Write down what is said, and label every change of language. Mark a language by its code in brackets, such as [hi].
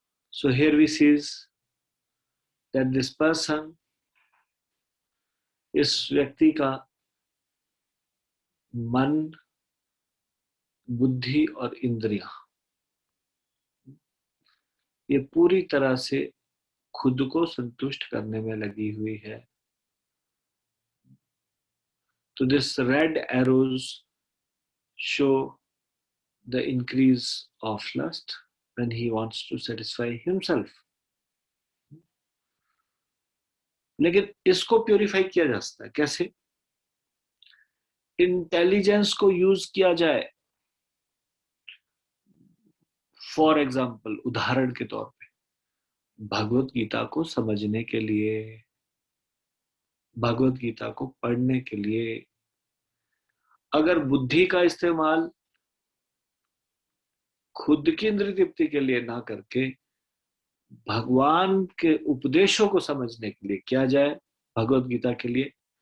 [en] So here we see that this person, [hi] इस व्यक्ति का मन, बुद्धि और इंद्रियां ये पूरी तरह से खुद को संतुष्ट करने में लगी हुई है। तो [en] this red arrows show the increase of lust when he wants to satisfy himself. [hi] लेकिन इसको प्योरीफाई किया जा सकता है कैसे? इंटेलिजेंस को यूज किया जाए। [en] for example, [hi] उदाहरण के तौर पे, भगवत गीता को समझने के लिए, भगवत गीता को पढ़ने के लिए अगर बुद्धि का इस्तेमाल खुद की इंद्रिय तृप्ति के लिए ना करके भगवान के उपदेशों को समझने के लिए किया जाए, भगवत गीता के लिए,